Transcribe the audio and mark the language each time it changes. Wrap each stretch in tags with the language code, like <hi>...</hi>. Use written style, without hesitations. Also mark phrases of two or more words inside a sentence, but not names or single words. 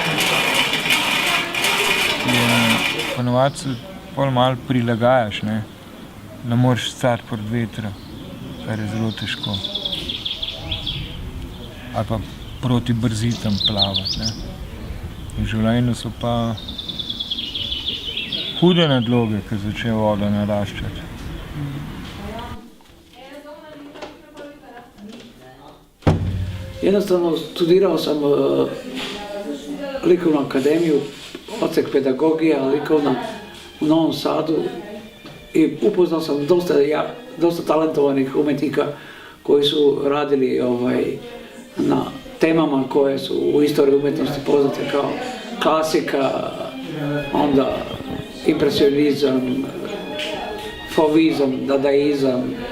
<sl>Ponovadi se pol malo prilagajaš, ne moreš stati pod vetra, kar je zelo težko. Ali pa proti brzitam plavati. V življenju so pa hude nadloge, ko začne voda naraščati.</sl> <bs>Jednostavno studirao sam likovnu akademiju, odsek pedagogija likovna u Novom Sadu i upoznao sam dosta talentovanih umjetnika koji su radili na temama koje su u istoriji umjetnosti poznate kao klasika, onda impresionizam, fauvizam, dadaizam.</bs>